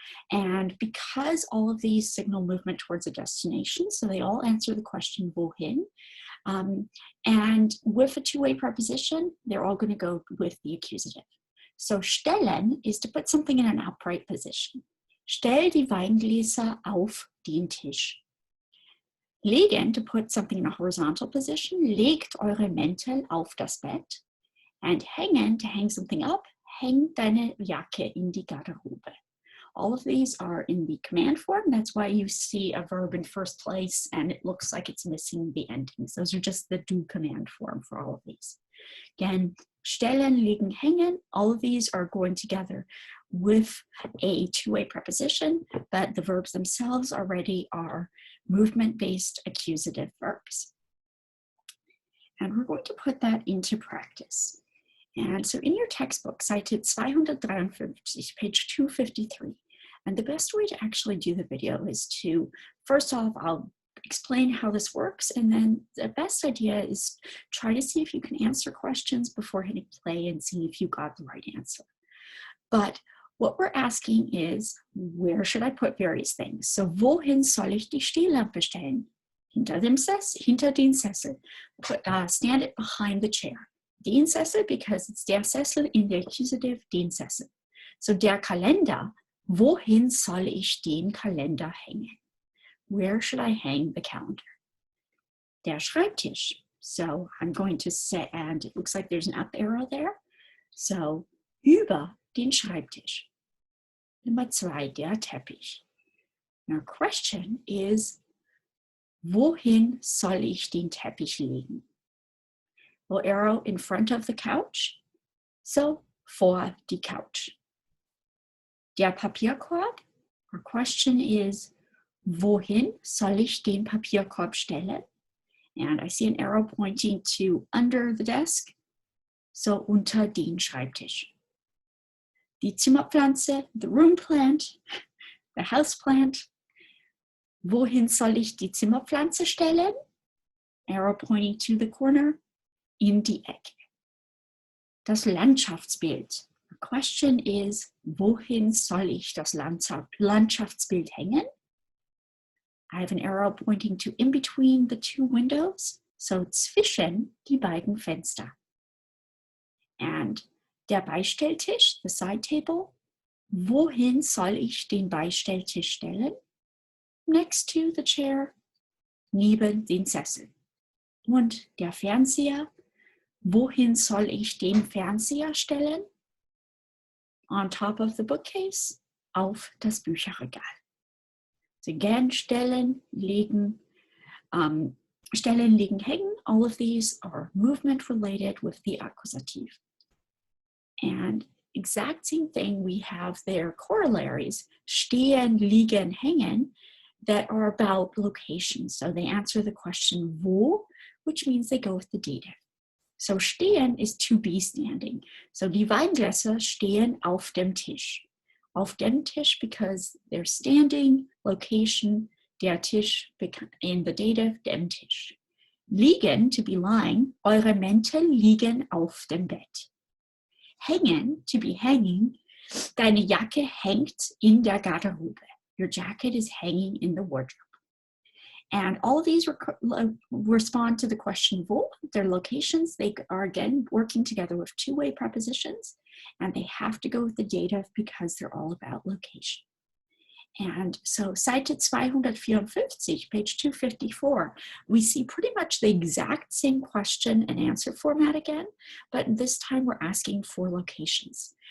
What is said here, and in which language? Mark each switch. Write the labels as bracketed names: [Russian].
[English] And because all of these signal movement towards a destination, so they all answer the question wohin, and with a two-way preposition, they're all going to go with the accusative. So stellen is to put something in an upright position. [German] Stell die Weingläser auf den Tisch. [English] Legen, to put something in a horizontal position. [German] Legt eure Mäntel auf das Bett. [English] And hängen, to hang something up. [German] Häng deine Jacke in die Garderobe. [English] All of these are in the command form. That's why you see a verb in first place and it looks like it's missing the endings. Those are just the do command form for all of these. Again, stellen, legen, hängen, all of these are going together with a two-way preposition, but the verbs themselves already are movement-based accusative verbs. And we're going to put that into practice. And so in your textbook, cited 253, page 253, and the best way to actually do the video is to, first off, I'll explain how this works, and then the best idea is try to see if you can answer questions before hitting play and see if you got the right answer. But what we're asking is, where should I put various things? [German] So, wohin soll ich die Stehlampe stellen? Hinter den Sessel. [English] Stand it behind the chair. [German] Den Sessel, [English] because it's [German] der Sessel in der accusative, den Sessel. So der Kalender, wohin soll ich den Kalender hängen? [English] Where should I hang the calendar? Der Schreibtisch. So I'm going to say, and it looks like there's an up arrow there. [German] So über den Schreibtisch. Nummer 2, der Teppich. [English] Now question is, [German] wohin soll ich den Teppich legen? [English] Little arrow in front of the couch, so [German] vor die Couch. Der Papierkorb, [English] our question is, [German] wohin soll ich den Papierkorb stellen? [English] And I see an arrow pointing to under the desk, so [German] unter den Schreibtisch. [English] Die Zimmerpflanze, the room plant, the house plant. [German] Wohin soll ich die Zimmerpflanze stellen? [English] Arrow pointing to the corner. [German] In die Ecke. Das Landschaftsbild. [English] The question is, [German] wohin soll ich das Landschaftsbild hängen? [English] I have an arrow pointing to in between the two windows, so [German] zwischen die beiden Fenster. [English] And der Beistelltisch, the side table. [German] Wohin soll ich den Beistelltisch stellen? [English] Next to the chair, [German] neben den Sessel. Und der Fernseher. Wohin soll ich den Fernseher stellen? [English] On top of the bookcase, [German] auf das Bücherregal. [English] So again, stellen, legen, hängen. All of these are movement related with the accusative. And exact same thing, we have their corollaries, stehen, liegen, hängen, that are about location. So they answer the question wo, which means they go with the dative. So stehen is to be standing. [German] So die Weingläser stehen auf dem Tisch. Auf dem Tisch [English] because they're standing, location, [German] der Tisch [English] in the dative, [German] dem Tisch. Liegen, [English] to be lying, [German] eure Mäntel liegen auf dem Bett. Hängen, [English] to be hanging, [German] deine Jacke hängt in der Garderobe. [English] Your jacket is hanging in the wardrobe. And all of these respond to the question wo, their locations. They are again working together with two-way prepositions, and they have to go with the dative because they're all about location. And so Seite 254, page 254, we see pretty much the exact same question and answer format again, but this time we're asking for locations.